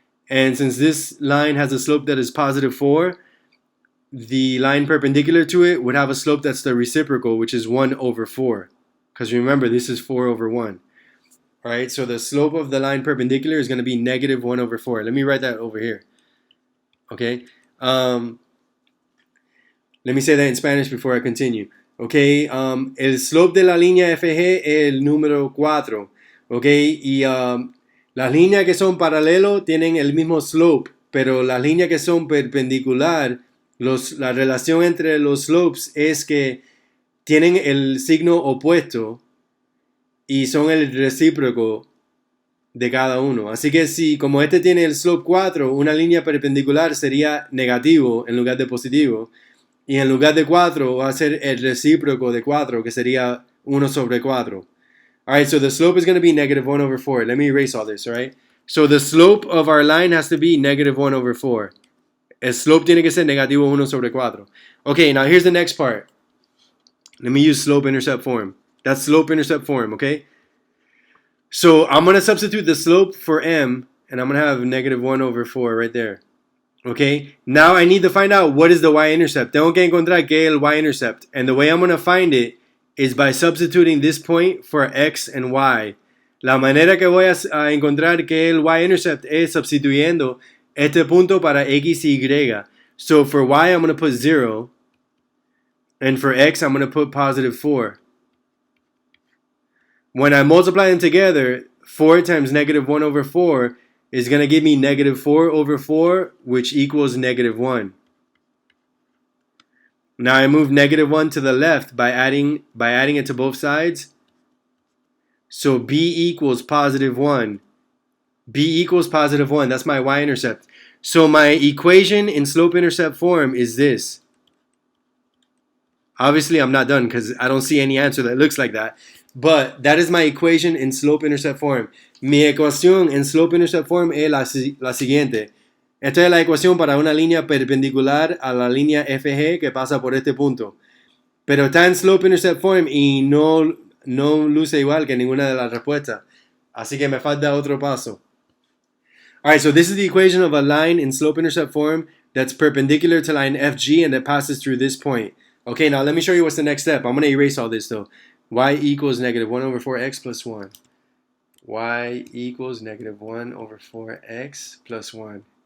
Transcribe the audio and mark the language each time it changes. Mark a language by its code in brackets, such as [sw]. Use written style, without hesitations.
[en] And since this line has a slope that is positive 4, the line perpendicular to it would have a slope that's the reciprocal, which is 1 over 4. Because remember, this is 4 over 1. Alright, so the slope of the line perpendicular is going to be negative 1 over 4. Let me write that over here. Okay? Let me say that in Spanish before I continue. [es] Okay, el slope de la línea FG es el número 4. Okay, y las líneas que son paralelos tienen el mismo slope, pero las líneas que son perpendicular, la relación entre los slopes es que tienen el signo opuesto y son el recíproco de cada uno. Así que si como este tiene el slope 4, una línea perpendicular sería negativo en lugar de positivo. Y en lugar de 4 va a ser el recíproco de 4, que sería 1 sobre 4. [en] Alright, so the slope is going to be negative 1 over 4. Let me erase all this, alright? So the slope of our line has to be negative 1 over 4. [es] El slope tiene que ser negativo 1 sobre 4. [en] Okay, now here's the next part. Let me use slope-intercept form. That's slope-intercept form, okay? So I'm going to substitute the slope for m, and I'm going to have negative 1 over 4 right there. Okay, now I need to find out what is the y-intercept. [es] Tengo que encontrar qué es el y-intercept. [en] And the way I'm going to find it is by substituting this point for x and y. [es] La manera que voy a encontrar qué es el y-intercept es substituyendo este punto para x y y. [en] So for y, I'm going to put 0. And for x, I'm going to put positive 4. When I multiply them together, 4 times negative 1 over 4 is going to give me negative 4 over 4, which equals negative 1. Now I move negative 1 to the left by adding it to both sides. So b equals positive 1. b equals positive 1. That's my y-intercept. So my equation in slope-intercept form is this. Obviously, I'm not done because I don't see any answer that looks like that. But that is my equation in slope-intercept form. [es] Mi ecuación en slope-intercept form es la siguiente. Esta es la ecuación para una línea perpendicular a la línea FG que pasa por este punto. Pero está en slope-intercept form y no luce igual que ninguna de las respuestas. Así que me falta otro paso. [en] Alright, so this is the equation of a line in slope-intercept form that's perpendicular to line FG and that passes through this point. Okay, now let me show you what's the next step. I'm going to erase all this though. Y equals negative 1 over 4x plus 1. Y equals negative 1 over 4x plus 1.